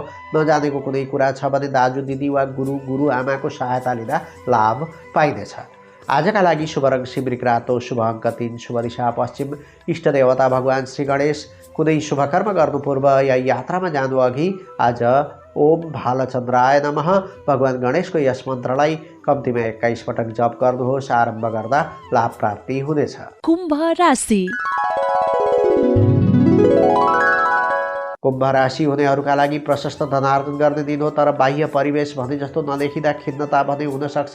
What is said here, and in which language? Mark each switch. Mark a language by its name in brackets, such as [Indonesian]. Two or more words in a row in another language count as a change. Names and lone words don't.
[Nepali] नजानेको कुनै कुरा छ भने दाजु दिदी वा गुरु आमाको सहायता लिँदा लाभ पाइनेछ। आजका लागि शुभ रङ सिमरिक रातो, शुभ अङ्क 3, शुभ दिशा पश्चिम, इष्ट देवता भगवान श्री गणेश। कुनै शुभ कर्म गर्नु पूर्व या यात्रामा जानु अघि आज [Sanskrit] ओम भालचन्द्राय नमः [Nepali] भगवान गणेशको यस मन्त्रलाई कम्तीमा 21 पटक जप गर्नुहोस्। आरम्भ गर्दा लाभ प्राप्ति हुनेछ। कुम्भ राशि। कुम्भ राशि हुनेहरूका लागि प्रशस्त धनार्जन गर्ने दिन हो, तर बाह्य परिवेश भने जस्तो नदेखिँदा खिन्नता भने हुन सक्छ।